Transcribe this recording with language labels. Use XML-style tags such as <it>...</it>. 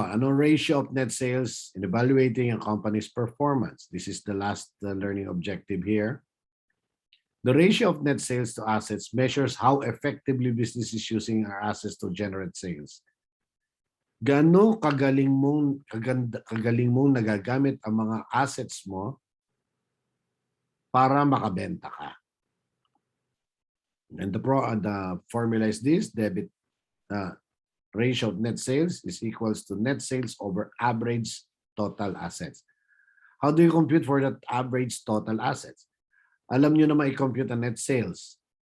<en>Anong ratio of net sales in evaluating a company's performance? This is the last learning objective here. The ratio of net sales to assets measures how effectively business is using our assets to generate sales.</en> <tl>Gaano kagaling mong nagagamit ang mga assets mo para makabenta ka.</tl> <en>And the formula is this: debit ratio of net sales is equals to net sales over average total assets. How do you compute for that average total assets?</en> <tl>Alam nyo na ma-compute ang net sales.</tl>